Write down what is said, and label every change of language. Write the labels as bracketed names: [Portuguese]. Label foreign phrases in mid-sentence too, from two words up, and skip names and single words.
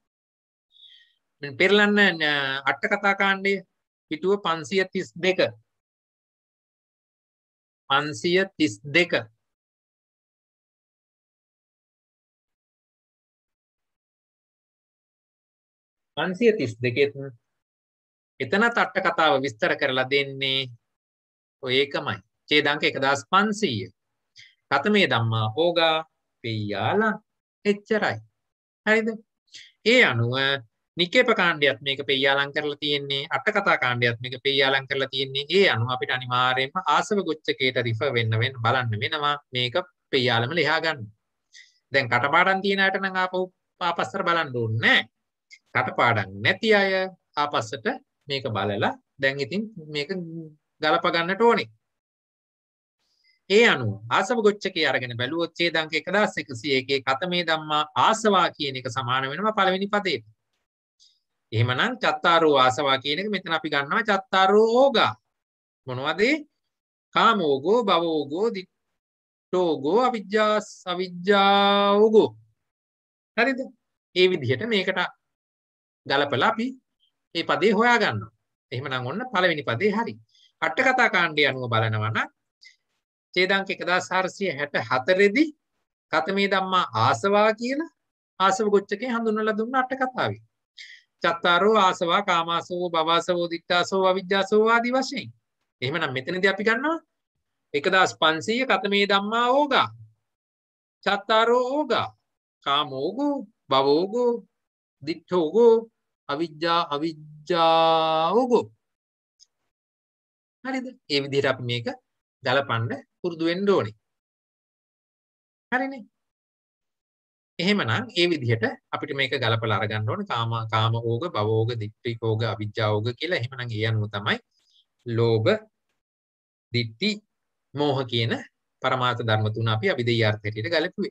[Sinhala] පෙරලන්න අට කතා කාණ්ඩය පිටුව 532 532 532 එතනත් අට කතාව විස්තර කරලා දෙන්නේ ඔය එකමයි. ඡේදංක 1500. [Pali] කතමේ ධම්මා ඕගා පෙය්‍යාලා [Sinhala] එච්චරයි. හරිද? ඒ අනුව නිකේප කාණ්ඩයත් මේක පෙය්‍යාලම් කරලා තියෙන්නේ. අට කතා කාණ්ඩයත් මේක පෙය්‍යාලම් කරලා තියෙන්නේ. ඒ අනුව අපිට අනිවාර්යයෙන්ම ආසව ගොච්චකේට රිෆර් වෙන්න බලන්න වෙනවා. මේක පෙය්‍යාලම ලියා ගන්න. දැන් කටපාඩම් තියෙන අයට නම් ආපහු ආපස්සට බලන්න ඕනේ නැහැ. කටපාඩම් නැති අය ආපස්සට මේක බලලා දැන් ඉතින් මේක ගලප ගන්නට ඕනේ. ඒ අනුව ආසව ගොච්චකේ අරගෙන බැලුවොත් ඡේදංක 1101 [Pali] කතමේ ධම්මා ආසවා [Sinhala] කියන එක සමාන වෙනවා පළවෙනි පදේට. එහෙමනම් [Pali] චත්තාරෝ ආසවා [Sinhala] කියන එක මෙතන අපි ගන්නවා [Pali] චත්තාරෝ ඕගා. මොනවද? කාමෝගෝ, භවෝගෝ, දිට්ඨෝගෝ, අවිජ්ජාෝගෝ. [Sinhala] හරිද? ඒ විදිහට මේකට ගලපලා අපි මේ පදේ හොයා ගන්නවා. එහෙමනම් ඔන්න පළවෙනි පදේ හරි. අට කතා කාණ්ඩය අනුව බලනවා නම් ඡේදංක 1464 දී [Pali] කතමේ ධම්මා ආසවා [Sinhala] කියලා ආසව ගොච්චකේ හඳුන්වලා දුන්න අට කතාවේ. [Pali] චත්තාරෝ ආසවා කාමාසෝ භවසෝ දික්ඛාසෝ අවිජ්ජාසෝ [Sinhala] ආදී වශයෙන්. එහෙමනම් මෙතනදී අපි ගන්නවා 1500 [Pali] කතමේ ධම්මා ඕගා. චත්තාරෝ ඕගා කාමෝගෝ භවෝගෝ දික්ඛෝගෝ අවිජ්ජාෝගෝ. [Sinhala] හරිද? ඒ විදිහට අපි මේක ගලපන්න පුරුදු වෙන්න ඕනේ. හරිනේ? එහෙමනම් ඒ විදිහට අපිට මේක ගලපලා අරගන්න ඕනේ. [Pali] කාම ඕග, භව ඕග, දිට්ඨි ඕග, අවිජ්ජා ඕග කියලා. [Sinhala] එහෙමනම් ඒ අනුව තමයි ලෝභ, දිට්ඨි, මෝහ කියන පරමාර්ථ ධර්ම තුන අපි අවිදේයාර්ථ හැටියට ගලපුවේ.